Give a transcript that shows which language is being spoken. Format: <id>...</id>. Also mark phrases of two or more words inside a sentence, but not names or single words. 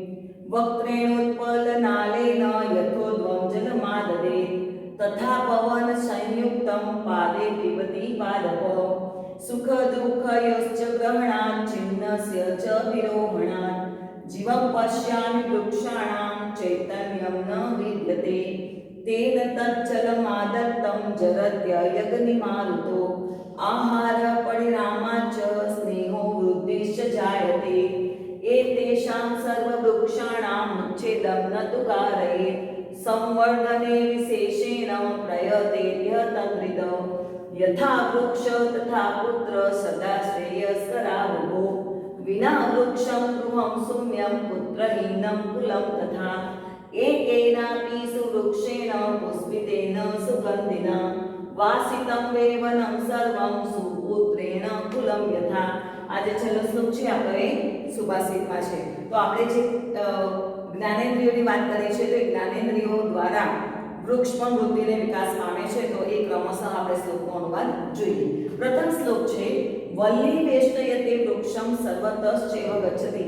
<sa>વક્ત્રેણોત્પલનાલેન યથોદ્વં જલમાદદે તથા પવન સંયુક્તં પાદે પીબતિ પાદપો સુખ દુઃખયોશ્ચ ગ્રહણાत् છિન્નસ્ય ચ વિરોહણાत् જીવં પશ્યામિ વૃક્ષાણાં ચૈતન્યં ન વિદ્યતે તેન તચ્ચલમાદત્तं જરત્યયગ્નિમારુતો આહાર પરિણામાચ્ચ સ્નેહો વૃદ્ધિશ્ચ જાયતે एतेषां सर्ववृक्षाणां उच्छेदं न तु कारयेत् संवर्धने विशेषेण प्रयतेर्यः तद्विद यथा वृक्ष तथा पुत्र सदा श्रेयस्करावुः विना वृक्षं गृहं शून्यं पुत्रहीनं कुलं तथा एकेनापि सुवृक्षेण पुष्पितेन सुगन्धिना वासितं वेवनं सर्वं सुपुत्रेण कुलं यथा.</sa> <gu>આજે છેલ્લો શ્લોક છે આપણે સુભાષિતમાં છે. તો આપણે જે જ્ઞાનેન્દ્રિયોની વાત કરી છે, તો એ જ્ઞાનેન્દ્રિયો દ્વારા વૃક્ષ પણ વૃદ્ધિને વિકાસ પામે છે. તો એ ક્રમશઃ આપણે શ્લોકનો અનુવાદ જોઈએ. પ્રથમ શ્લોક છે</gu> <sa>વલ્લી વેષ્ટયતે વૃક્ષમ સર્વતશ્ચૈવ ગચ્છતિ.</sa>